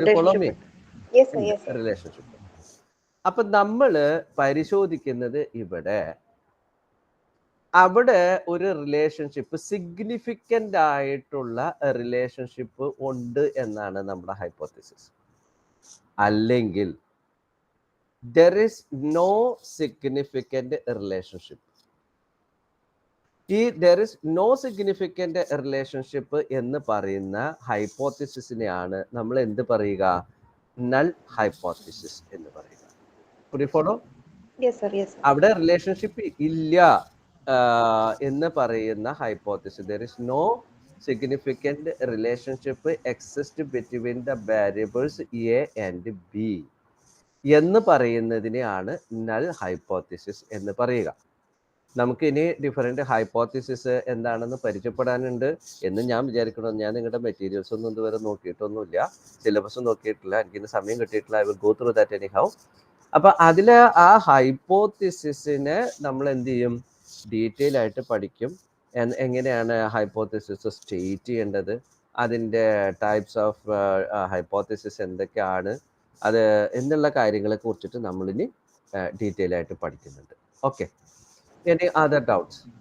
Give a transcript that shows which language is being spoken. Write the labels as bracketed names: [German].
[English] follow me? Yes, sir. Yes, sir. Relationship. [Malayalam] അപ്പൊ നമ്മള് പരിശോധിക്കുന്നത് അവിടെ ഒരു റിലേഷൻഷിപ്പ്, സിഗ്നിഫിക്കൻ്റ് ആയിട്ടുള്ള റിലേഷൻഷിപ്പ് ഉണ്ട് എന്നാണ് നമ്മുടെ ഹൈപ്പോത്തിസിസ്. അല്ലെങ്കിൽ [English] there is no significant relationship. [Malayalam] ഈ [English] there is no significant relationship [Malayalam] എന്ന് പറയുന്ന ഹൈപ്പോത്തിസിസിനെയാണ് നമ്മൾ എന്ത് പറയുക? നൾ ഹൈപ്പോത്തിസിസ് എന്ന് പറയുക. follow? [English] Yes, sir. Yes, sir. [Malayalam] അവിടെ റിലേഷൻഷിപ്പ് ഇല്ല എന്ന് പറയുന്ന hypothesis, [English] there is no significant relationship exist between the variables A and B [Malayalam] എന്ന് പറയുന്നതിനെയാണ് നൾ ഹൈപ്പോത്തിസിസ് എന്ന് പറയുക. നമുക്കിനി ഡിഫറെന്റ് ഹൈപ്പോത്തിസിസ് എന്താണെന്ന് പരിചയപ്പെടാനുണ്ട് എന്ന് ഞാൻ വിചാരിക്കണം. ഞാൻ നിങ്ങളുടെ മെറ്റീരിയൽസ് ഒന്നും ഇതുവരെ നോക്കിയിട്ടൊന്നുമില്ല, സിലബസ് നോക്കിയിട്ടില്ല, എനിക്കിന് സമയം കിട്ടിയിട്ടില്ല. [English] I will go through that anyhow. [Malayalam] അപ്പൊ അതില് ആ ഹൈപ്പോത്തിസിസിനെ നമ്മൾ എന്ത് ചെയ്യും? ഡീറ്റെയിൽ ആയിട്ട് പഠിക്കും. എങ്ങനെയാണ് ഹൈപ്പോത്തിസിസ് സ്റ്റേറ്റ് ചെയ്യേണ്ടത്, അതിൻ്റെ ടൈപ്സ് ഓഫ് ഹൈപ്പോത്തിസിസ് എന്തൊക്കെയാണ്, അത് എന്നുള്ള കാര്യങ്ങളെ കുറിച്ചിട്ട് നമ്മളിനി ഡീറ്റെയിൽ ആയിട്ട് പഠിക്കുന്നുണ്ട്. [English] Okay, any other doubts?